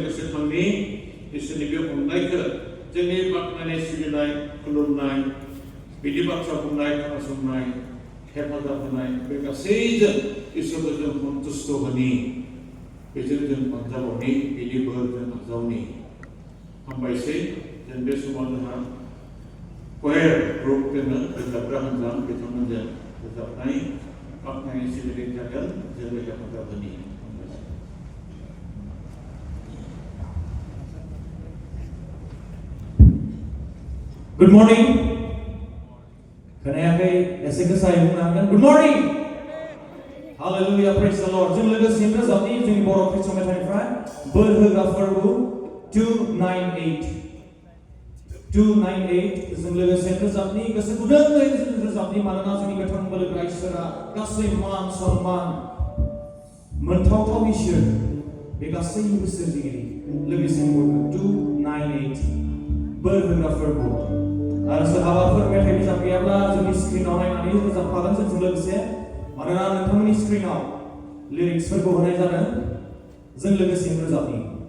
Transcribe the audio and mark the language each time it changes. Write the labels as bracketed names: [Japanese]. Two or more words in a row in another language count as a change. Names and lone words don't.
[Bodo] गोसोखांनि इसोरनि बे अननायखौ जोंनि बाख्नायनाय सिबिनाय खुलुमनाय बिदि बाथ्रा बुंनाय खोनासंनाय हेफाजाब होनाय बे गासैजों इसोरखौ जों सन्तुष्ट होनि बेजों जों अनजाबावनि बिनि बोर जों आजावनि हामबायसै जों बे समाव जोंहा क'येर ग्रुप दोङो रोजाबग्रा हान्जा बिथांमोनजों रोजाबनाय बाख्नायनाय सिबिनाय जागोन जों हेफाजाब होनि [English] Good morning. [Bodo] खोनायाखै एसे गोसायै बुंनो हागोन [English] Good morning. Hallelujah, praise the Lord. [Bodo] जों लोगोसे रोजाबनि जोंनि बर' ख्रिस्टान मेथाइनिफ्राय बोर होग्रा फोरबो 298 जों लोगोसे रोजाबनि गोसो गुदुङै रोजाबनि मानोना जोंनि गोथां बोलोग्रा इसोरा गासै मान सन्मान मोनथावथाव इसोर बे गासैनिबो सोरजिगिरि लोगोसे 298 बोर होग्रा फोरबो आरो सोरहाबाफोर मेथाइ बिजाब गैयाब्ला जोंनि स्क्रिनाव नायनानै रोजाबफागोन जोंजों लोगोसे मानोना नोंथांमोननि स्क्रिनाव लिरिक्सफोरखौ होनाय जादों जों लोगोसे रोजाबनि